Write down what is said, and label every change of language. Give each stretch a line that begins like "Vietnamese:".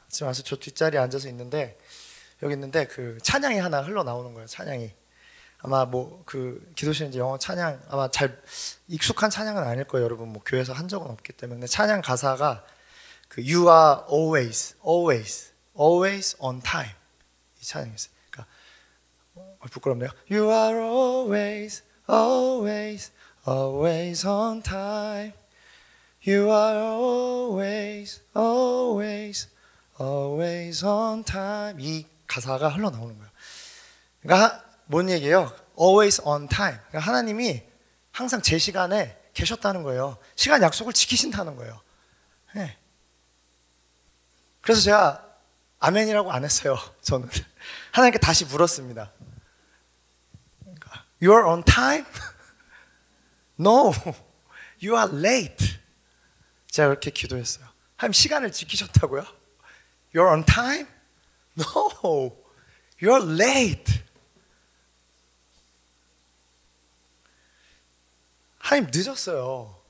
Korean: 지금 와서 저 뒷자리에 앉아서 있는데 여기 있는데 그 찬양이 하나 흘러나오는 거예요. 찬양이 아마 뭐 그 기도실에 이제 영어 찬양 아마 잘 익숙한 찬양은 아닐 거예요. 여러분 뭐 교회에서 한 적은 없기 때문에 찬양 가사가 그
English: You are always, always, always on time
Korean: 이 찬양이었어요. 그러니까 부끄럽네요.
English: You are always, always, always on time. You are always, always, always on time.
Korean: 이 가사가 흘러나오는 거예요. 그러니까 뭔 얘기예요?
English: Always on time.
Korean: 그러니까 하나님이 항상 제 시간에 계셨다는 거예요. 시간 약속을 지키신다는 거예요. 네. 그래서 제가 아멘이라고 안 했어요. 저는 하나님께 다시 물었습니다. 그러니까,
English: You are on time? No, you are late.
Korean: 제가 그렇게 기도했어요. 하나님 시간을 지키셨다고요?
English: You're on time? No, you're late.
Korean: 하나님 늦었어요.